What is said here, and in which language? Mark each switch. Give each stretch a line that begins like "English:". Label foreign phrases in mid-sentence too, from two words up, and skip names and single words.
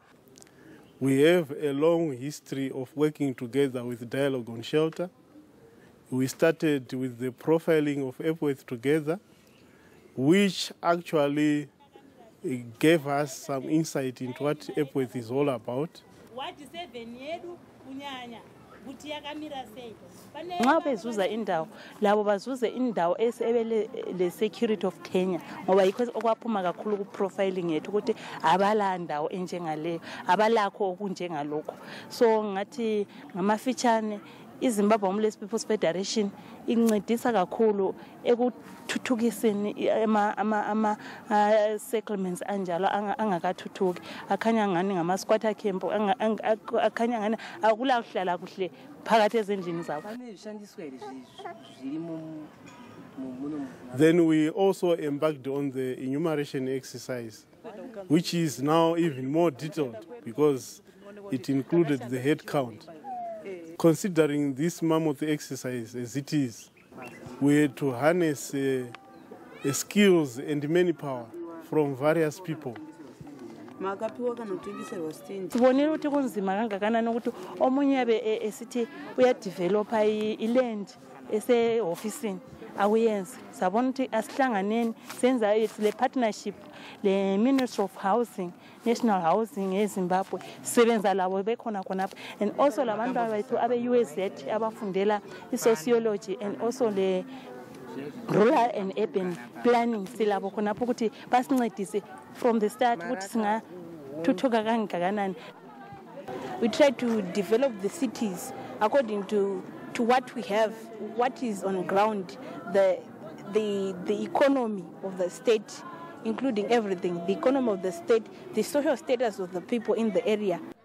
English: We have a long history of working together with Dialogue on Shelter. We started with the profiling of Epworth together, which actually gave us some insight into what Epworth is all about.
North Ndebele: Nxa bezuza indawo labo bazuze indawo le
English: security of tenure
North Ndebele: ngoba yikho okwaphuma kakhulu ku profiling yethu ukuthi abala ndawo enjengaleyo abalakho okunjengalokho. So ngathi ngamafitshane iZimbabwe Homeless People's Federation incedisa kakhulu ekuthuthukiseni ama settlements anjalo angakathuthuki akhanya ngani ngama
English: squatter camp
North Ndebele: akhanya ngani akula kuhlala kuhle phakathi ezindlini zabo.
English: Then we also embarked on the enumeration exercise, which is now even more detailed because it included the head count. Considering this mammoth exercise as it is, we had to harness skills and manpower from various people.
North Ndebele: Sibonile ukuthi kunzima kangakanani ukuthi omunye abe esithi uyadevelopa iland ese-ofisini akuyenzi. Sabona ukuthi asihlanganeni senza le partnership le Ministry of Housing, National Housing eZimbabwe sisebenza labo bekhona khonapha,
English: and also
North Ndebele: labantu abayithu abe-USZ abafundela i-
English: sociology and also
North Ndebele: le
English: rural and urban planning
North Ndebele: silabo khonapho ukuthi basincedise
English: from the start
North Ndebele: ukuthi singathuthuka kangakanani.
English: We try to develop the cities according to what we have, what is on ground, the economy of the state, including everything, the economy of the state, the social status of the people in the area.